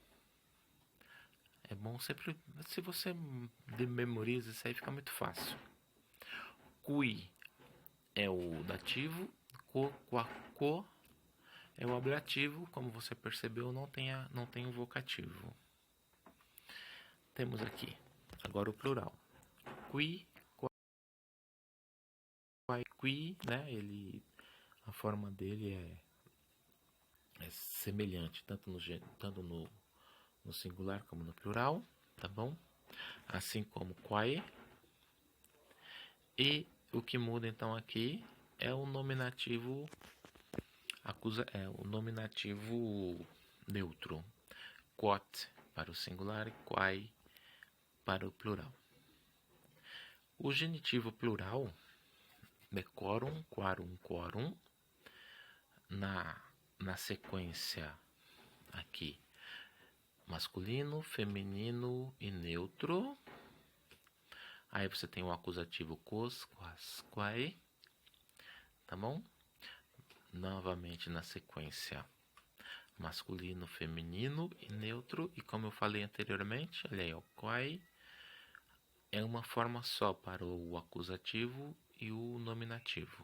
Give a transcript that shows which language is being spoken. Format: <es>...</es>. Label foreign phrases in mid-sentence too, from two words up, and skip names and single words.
<pt>É bom sempre, se você memoriza isso aí, fica muito fácil. Cui é o dativo, co é o ablativo, como você percebeu, não tem o vocativo. Temos aqui agora o plural.</pt> <la>Qui, quai, qui,</la> <pt>né? A forma dele é semelhante tanto no singular como no plural, tá bom? Assim como quae. E o que muda então aqui é o nominativo o nominativo neutro. Quot para o singular e quae para o plural. O genitivo plural,</pt> <la>decorum, quarum, quorum,</la> <pt>na sequência aqui, masculino, feminino e neutro. Aí você tem o acusativo</pt> <la>quos, quas, quae,</la> <pt>tá bom? Novamente na sequência, masculino, feminino e neutro. E como eu falei anteriormente, olha aí, o quae é uma forma só para o acusativo e o nominativo.</pt>